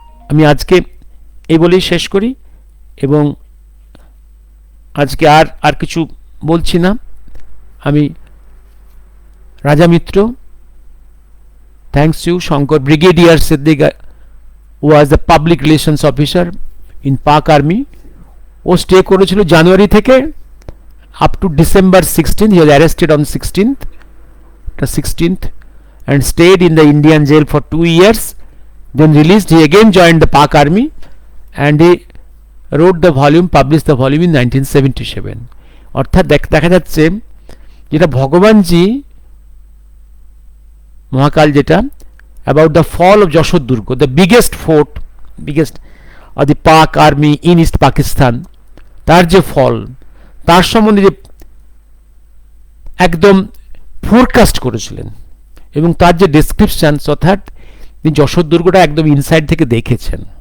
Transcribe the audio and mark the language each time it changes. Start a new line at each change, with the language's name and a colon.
Bangla: আমি আজকে এই বলেই শেষ করি, এবং আজকে আর কিছু বলছি না। আমি রাজা মিত্র,
English: Thanks you Shankar, brigadier Siddiq was the public relations officer in Pak army.
Bangla: ও স্টে করেছিল জানুয়ারি থেকে,
English: up to December 16th. He was arrested on 16th and stayed in the Indian jail for 2 years. Then released, he again joined the Pak army and he wrote the volume, published the volume in 1977.
Bangla: অর্থাৎ দেখা যাচ্ছে যেটা ভগবানজি মহাকাল যেটা
English: about the fall of
Bangla: Jessore দুর্গ,
English: the biggest fort of the Pak army in East Pakistan,
Bangla: তার যে ফল, তার সম্বন্ধে যে একদম ফোরকাস্ট করেছিলেন এবং তার যে ডেসক্রিপশন, অর্থাৎ তিনি যশোর দুর্গটা একদম ইনসাইড থেকে দেখেছেন।